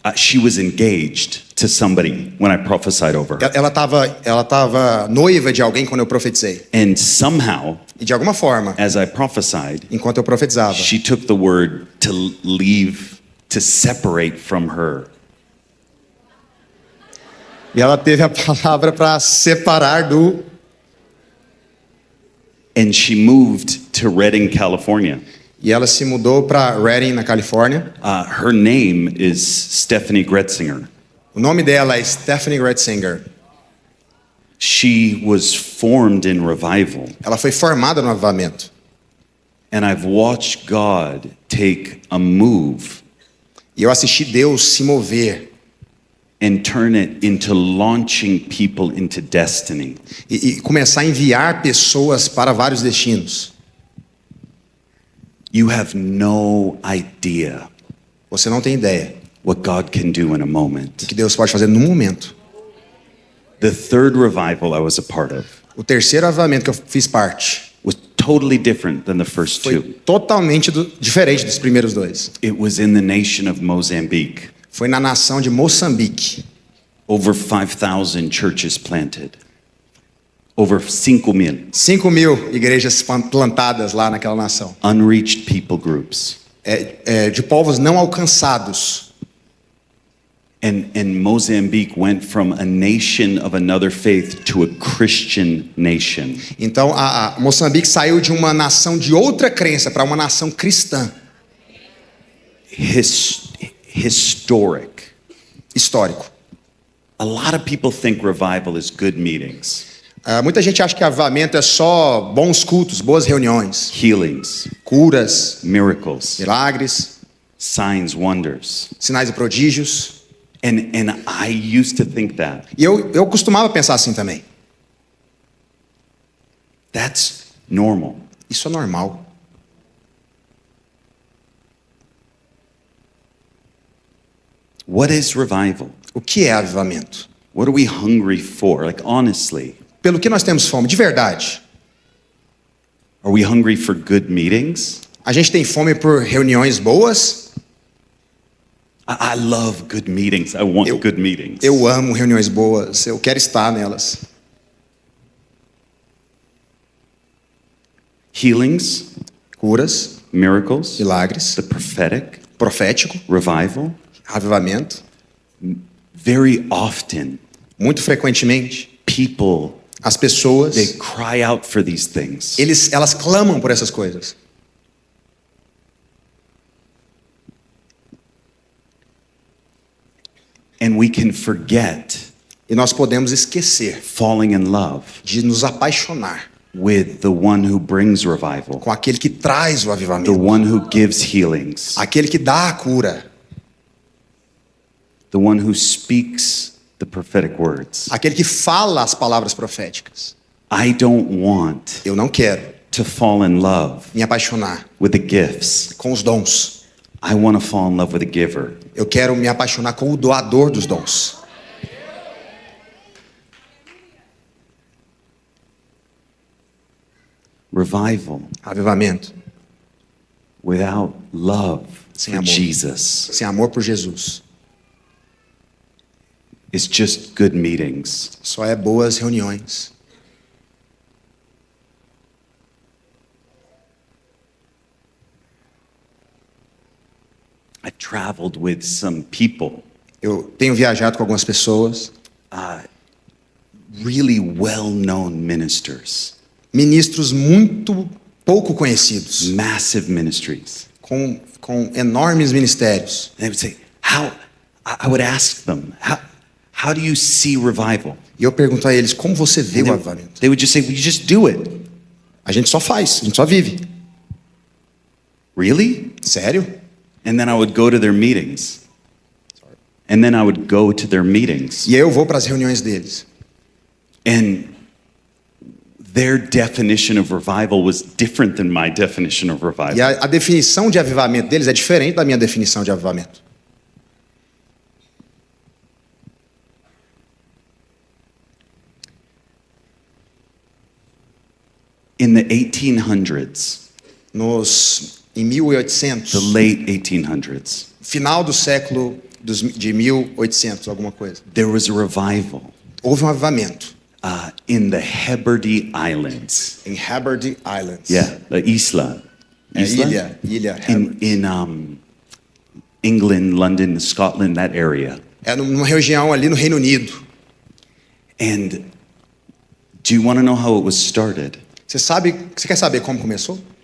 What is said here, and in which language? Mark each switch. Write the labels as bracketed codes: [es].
[en] she was engaged to somebody when I prophesied over her. [pt] ela tava noiva de alguém quando eu profetizei. [en] And somehow, [pt] E de alguma forma, [en] as I prophesied, [pt] enquanto eu profetizava, [en] she took the word to leave, to separate from her. [pt] e ela teve a palavra para separar do. [en] And she moved to Redding, California. [pt] E ela se mudou para Redding, na Califórnia. [en] Her name is Stephanie Gretzinger. [pt] O nome dela é Stephanie Gretzinger. [en] She was formed in revival. [pt] Ela foi formada no avivamento. [en] And I've watched God take a move [pt] E eu assisti Deus se mover [en] and turn it into launching people into destiny. [pt] e começar a enviar pessoas para vários destinos. [en] You have no idea [pt] Você não tem ideia [en] what God can do in a [pt] do [en] moment. [pt] que Deus pode fazer num momento. [en] The third revival I was a part of [pt] O terceiro avivamento que eu fiz parte [en] was totally different than the first [pt] foi [en] two. [pt] totalmente diferente dos primeiros 2. [en] It was in the nation of Mozambique. [pt] Foi na nação de Moçambique. [en] Over 5,000 churches planted. Over 5,000 [pt] 5.000 igrejas plantadas lá naquela nação. [en] unreached people groups. [pt] De povos não alcançados. [en] And Mozambique went from a nation of another faith to a Christian nation. [pt] Então, a Moçambique saiu de uma nação de outra crença para uma nação cristã. [en] Historic. [pt] Histórico. [en] A lot of people think revival is good meetings. [pt] Muita gente acha que avivamento é só bons cultos, boas reuniões, [en] healings, [pt] curas, [en] miracles, [pt] milagres, [en] signs, wonders. [pt] sinais e prodígios. [en] And I used to think that. [pt] E eu costumava pensar assim também. [en] That's normal. [pt] Isso é normal. [en] What is revival? [pt] O que é avivamento? [en] What are we hungry for? Like, honestly, [pt] Pelo que nós temos fome, de verdade. [en] are we hungry for good meetings? [pt] A gente tem fome por reuniões boas. [en] I love good meetings. I want [pt] Eu- [en] good meetings. [pt] Eu amo reuniões boas. Eu quero estar nelas. [en] Healings, [pt] Curas, [en] miracles, [pt] milagres, [en] the prophetic, [pt] profético, [en] revival. [pt] avivamento. [en] Very often, [pt] Muito frequentemente, [en] people, [pt] as pessoas, [en] they cry out for these things. [pt] elas clamam por essas coisas. [en] And we can forget [pt] E nós podemos esquecer [en] falling in love [pt] de nos apaixonar [en] with the one who brings revival, [pt] com aquele que traz o [en] the [pt] avivamento, [en] one who gives healings, [pt] aquele que dá a cura, [en] the one who speaks the prophetic words. [pt] aquele que fala as palavras proféticas. [en] I don't want [pt] Eu não quero [en] to fall in love [pt] me apaixonar [en] with the gifts. [pt] com os dons. [en] I want to fall in love with the giver. [pt] Eu quero me apaixonar com o doador dos dons. [en] Revival [pt] Avivamento [en] without love [pt] Sem [en] for [pt] amor. [en] Jesus [pt] sem amor por Jesus [en] is just good meetings. [pt] só é boas reuniões. [en] I've traveled with some people, [pt] Eu tenho viajado com algumas pessoas, [en] really well-known ministers, [pt] ministros muito pouco conhecidos, [en] massive ministries. [pt] com enormes ministérios. [en] And they would say, I would ask them, how do you see revival? [pt] E eu pergunto a eles, como você vê o avivamento? [en] They would just say, well, you just do it. [pt] A gente só faz, a gente só vive. [en] Really? [pt] Sério? [en] And then I would go to their meetings. And then I would go to their meetings. [pt] E aí eu vou para as reuniões deles. [en] And their definition of revival was different than my definition of [pt] E [en] revival. [pt] a definição de avivamento deles é diferente da minha definição de avivamento. [en] In the 1800s, [pt] Em 1800, [en] the late 1800s, [pt] final do século de 1800, alguma coisa, [en] there was a revival [pt] houve um avivamento [en] in the Hebrides Islands. [pt] em Hebrides Islands. [en] Yeah, the Isla. [pt] É [en] Isla? [pt] ilha [en] In, [pt] Hebrides. [en] England, London, Scotland, that area. [pt] É numa região ali no Reino Unido. [en] And do you want to know how it was started? [pt] Você quer saber como começou?